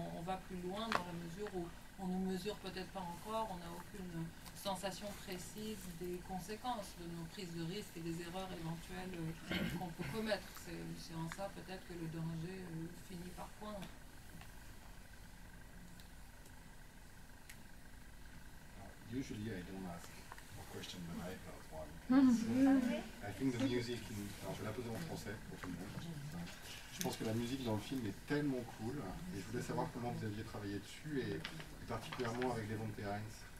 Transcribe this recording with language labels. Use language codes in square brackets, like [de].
[fr] On va plus loin dans la mesure où on ne mesure peut-être pas encore, on n'a aucune sensation précise des conséquences de nos prises de risques et des erreurs éventuelles qu'on peut commettre. C'est en ça peut-être que le danger finit par poindre. [en] Usually I don't ask a question, but I felt one. Okay. I think the music, [fr] alors je vais la poser en français pour tout le monde. Je pense que la musique dans le film est tellement cool, et je voulais savoir comment vous aviez travaillé dessus, et particulièrement avec Devonte Hines.